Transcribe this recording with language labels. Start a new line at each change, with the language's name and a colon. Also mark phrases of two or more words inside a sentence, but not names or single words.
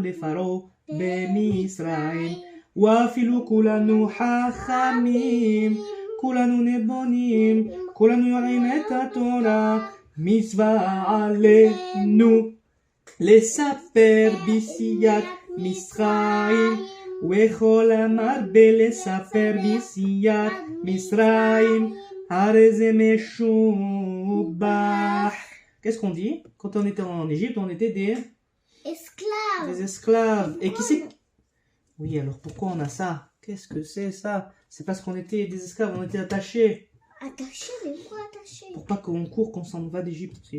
Hebrew: לפרעה במצרים ואפילו כולנו חכמים כולנו נבונים כולנו יודעים את התורה מצווה עלינו לספר ביציאת מצרים וכל המרבה לספר ביציאת מצרים הרי זה משובח.
French: Qu'est-ce qu'on dit? Quand on était en Égypte, on était des esclaves. Et qui c'est? Oui, alors pourquoi on a ça? Qu'est-ce que c'est ça? C'est parce qu'on était des esclaves, on était attachés. Attachés, mais pourquoi attachés? Pour pas qu'on court, qu'on s'en va d'Égypte aussi.